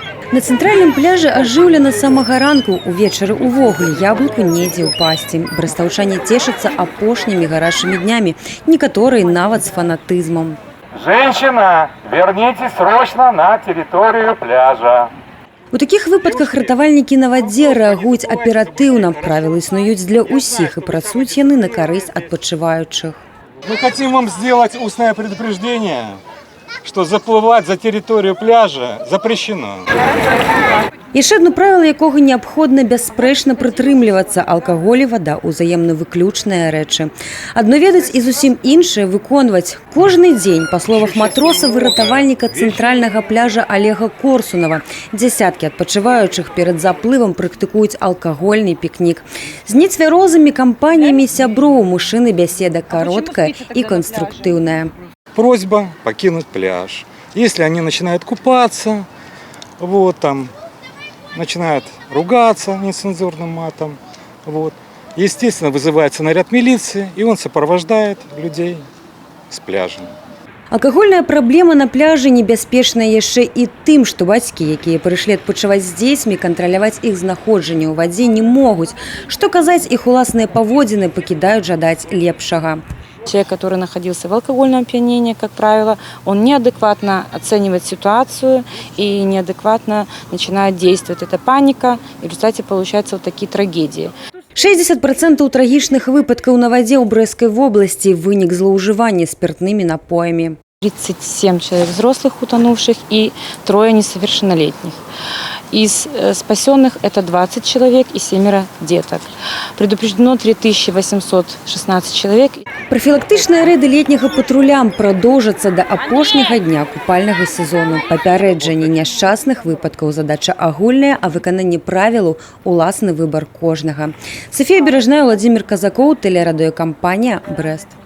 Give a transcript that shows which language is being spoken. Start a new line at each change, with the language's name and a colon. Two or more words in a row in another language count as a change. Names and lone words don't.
Belarusian: На цэнтральным пляжы ажыўлена з самага ранку. Увечары ўвогуле яблыку недзе ўпасці. Брэстаўчане цешацца апошнімі гарачымі днямі, некаторыя нават з фанатызмом.
Russian: Женщина, вернитесь срочно на территорию пляжа.
Belarusian: У такіх выпадках ратавальнікі на вадзе рэагуюць аператыўна. Правілы існуюць для ўсіх і працуюць яны на карысць адпачываючых.
Russian: Мы хотим вам сделать устное предупреждение, что заплывать за территорию пляжа запрещено.
Belarusian: Яшчэ адно правіла, якога неабходна бясспрэчна прытрымлівацца. Алкаголь і вада ўзаемна выключныя рэчы. Адно ведаць і зусім іншае выконваць. Кожны дзень, па словах матроса выратавальніка цэнтральнага пляжа Олега Корсунова, дзясяткі адпачываючых перад заплывам практыкуюць алкагольны пікнік. З нецвярозымі кампаніямі сяброў мужчыны бяседа кароткая і конструктыўная.
Russian: Просьба покинуть пляж. Если они начинают купаться, начинают ругаться нецензурным матом, естественно, вызывается наряд милиции, и он сопровождает людей с пляжа.
Belarusian: Алкагольная праблема на пляжы небяспечная яшчэ і тым, што бацькі, якія прыйшлі адпачываць з дзецьмі, кантраляваць іх знаходжанне ў вадзе не могуць. Што казаць, іх уласныя паводзіны пакідаюць жадаць лепшага.
Russian: Человек, который находился в алкогольном опьянении, как правило, он неадекватно оценивает ситуацию и неадекватно начинает действовать. Это паника, и в результате получаются вот такие трагедии.
Belarusian: 60% трагічных выпадкаў на вадзе ў Брэсцкай вобласці – вынік злоўжывання
Russian: спиртными напоями. 37 человек взрослых утонувших и 3 несовершеннолетних. Из спасенных это 20 человек и 7 деток. Предупреждено 3816 человек.
Belarusian: Профілактычныя рэйды летняга патруля прадоўжацца да апошняга дня купальнага сезону. Папярэджанне няшчасных выпадкаў задача агульная, а выкананне правілаў – уласны выбар кожнага. Софія Бережная, Владимир Казакоў, тэлерадыёкампанія «Брэст».